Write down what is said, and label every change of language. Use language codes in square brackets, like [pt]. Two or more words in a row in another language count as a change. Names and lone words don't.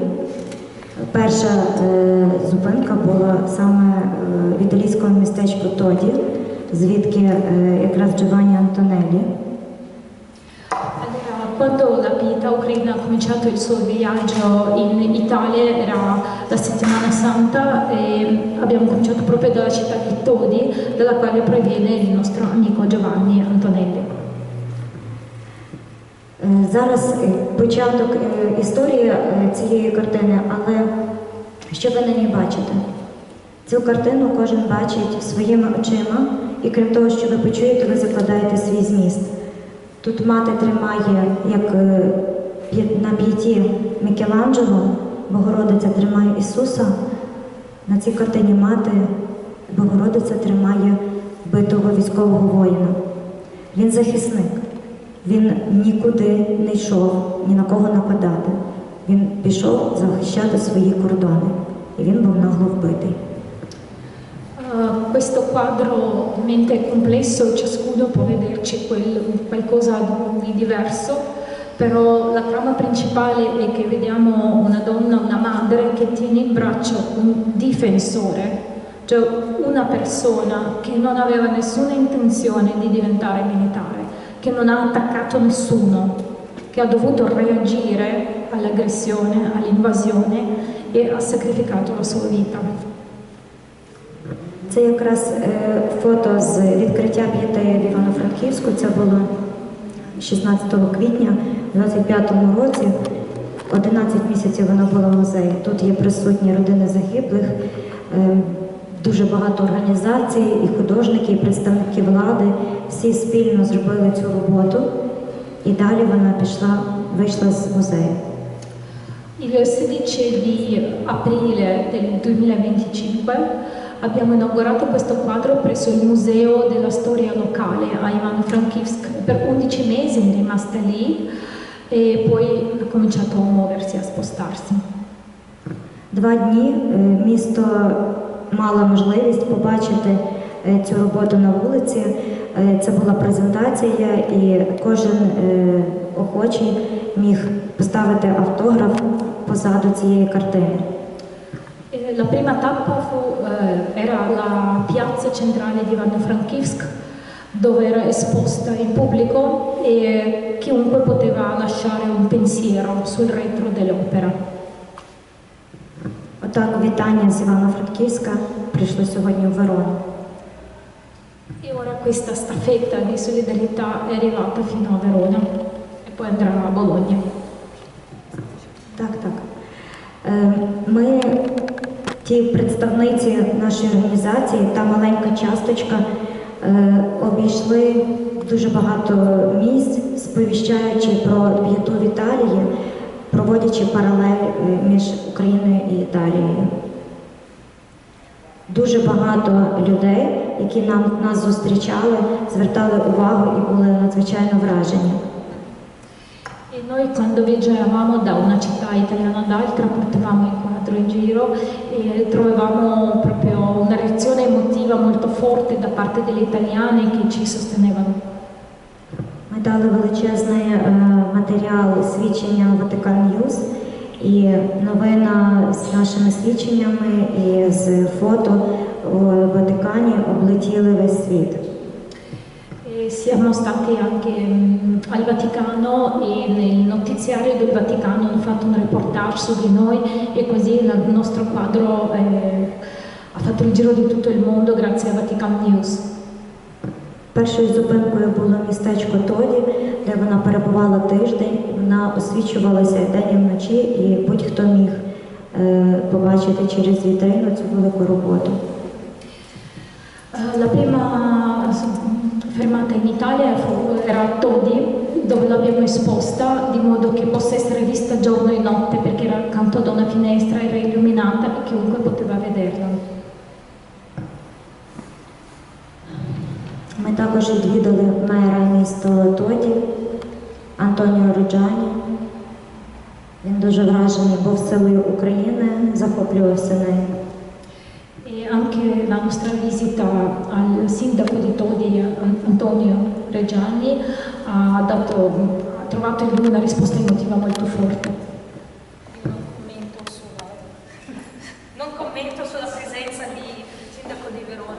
[uk] Перша зупинка була саме в італійському містечку Тоді, звідки якраз Джованні Антонелі. [it] Quando la pietà ucraina ha cominciato il suo viaggio in Italia, era la settimana santa, e abbiamo cominciato proprio dalla città di Todi, dalla quale proviene il nostro amico Giovanni Antonelli. [uk] Зараз початок історії цієї картини, але що ви на ній бачите? Цю картину кожен бачить своїми очима, і крім того, що ви почуєте, ви закладаєте свій зміст. Тут мати тримає, як на п'яті Мікеланджело, Богородиця тримає Ісуса, на цій картині мати Богородиця тримає вбитого військового воїна. Він захисник, він нікуди не йшов, ні на кого нападати. Він пішов захищати свої кордони, і він був нагло вбитий. [it] Questo quadro ovviamente è complesso, ciascuno può vederci qualcosa di diverso, però la trama principale è che vediamo una donna, una madre che tiene in braccio un difensore, cioè una persona che non aveva nessuna intenzione di diventare militare, che non ha attaccato nessuno, che ha dovuto reagire all'aggressione, all'invasione e ha sacrificato la sua vita. [uk] Це якраз фото з відкриття п'єтеї в Івано-Франківську. Це було 16 квітня у 25-му році. 11 місяців воно було в музеї. Тут є присутні родини загиблих, дуже багато організацій, і художники, і представники влади. Всі спільно зробили цю роботу. І далі вона вийшла з музею. [it] Il 16 di aprile del 2025 abbiamo inaugurato questo quadro presso il Museo della Storia Locale a Ivano-Frankivsk. Per 11 mesi è rimasta lì e poi ha cominciato a muoversi, a spostarsi. [uk] 2 дні місто мало можливість побачити цю роботу на вулиці. Це була презентація, і кожен охочий міг поставити автограф позаду цієї картини. [it] La prima tappa era la piazza centrale di Ivano-Frankivsk, dove era esposta in pubblico e chiunque poteva lasciare un pensiero sul retro dell'opera. [uk] Отак вітання з Івано-Франківська прийшло сьогодні в Верону. [it] E ora questa staffetta di solidarietà è arrivata fino a Verona e poi andrà a Bologna. [uk] Так. Ми, ті представниці нашої організації, та маленька часточка, обійшли дуже багато місць, сповіщаючи про п'яту в Італії, проводячи паралель між Україною і Італією. Дуже багато людей, які нас зустрічали, звертали увагу і були надзвичайно вражені. [it] E noi quando viaggiavamo da una città italiana ad altra portavamo il quadro in giro e trovavamo proprio una reazione emotiva molto forte da parte delle italiane che ci sostenevano. [uk] Ми дали величезний матеріал свідчення Vatican News, і новина з нашими свідченнями і з фото у Ватикані облетіли весь світ. [it] Siamo stati anche al Vaticano e nel notiziario del Vaticano hanno fatto un reportage su di noi e così il nostro quadro ha fatto il giro di tutto il mondo grazie a Vatican News. [uk] Першою зупинкою було містечко Тоді, де вона перебувала тиждень. Вона освічувалася день і вночі, і будь-хто міг побачити через вітрину цю велику роботу. [it] La prima fermata in Italia era a Todi, dove l'abbiamo esposta di modo che possa essere vista giorno e notte perché era accanto ad una finestra, era illuminata e chiunque poteva vederla. [uk] Ми також відвідали мера міста Тоді, Антоніо Роджані. Він дуже вражений був силою України, захоплювався нею. [it] E anche la nostra visita al sindaco di Todi, Antonio Reggiani, ha trovato in lui una risposta emotiva molto forte. Non commento sulla presenza di sindaco di Verona.